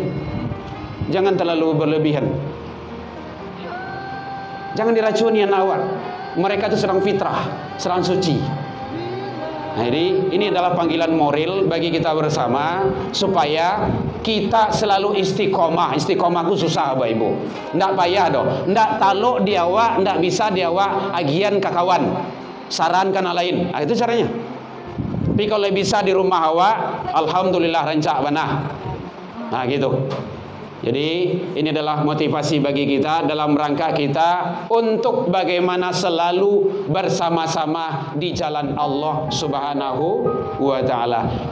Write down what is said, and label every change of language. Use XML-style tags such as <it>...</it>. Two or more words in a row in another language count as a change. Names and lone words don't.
<id>Jangan terlalu berlebihan. Jangan diracuni anak awak. Mereka itu sedang fitrah, sedang suci. Nah, ini adalah panggilan moral bagi kita bersama supaya kita selalu istiqomah. Istiqomah itu susah Bapak Ibu.</id> <min>Ndak payah doh. Ndak taluk di awak, ndak bisa di awak agian ke kawan.</min> <id>Sarankan hal lain. Itu caranya. Tapi kalau bisa di rumah awak, alhamdulillah</id> <min>rancak banah.</min> <id>Nah, gitu. Jadi ini adalah motivasi bagi kita dalam rangka kita untuk bagaimana selalu bersama-sama di jalan Allah</id> <ar>Subhanahu wa Ta'ala.</ar>